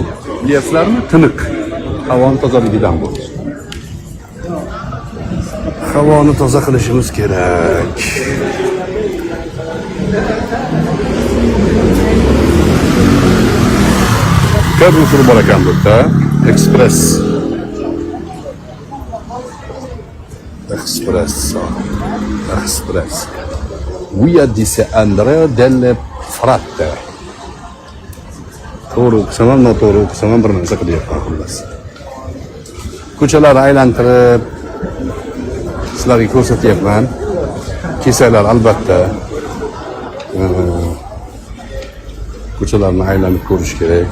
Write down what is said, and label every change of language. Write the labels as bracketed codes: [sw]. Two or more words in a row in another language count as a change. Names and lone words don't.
[uz] Bilasizlarmi? Tiniq. Havoni tozaligidan bu. Havoni toza qilishimiz kerak. Kabi usul bor ekan bu yerda. Express. Via di Andrea delle Fratte. To'g'ri o'qisam ham, noto'g'ri o'qisam ham bir narsa qilyapman xullas. Ko'chalarni aylantirib sizlarga ko'rsatyapman. Kesaklar albatta ko'chalarni aylanib ko'rish kerak.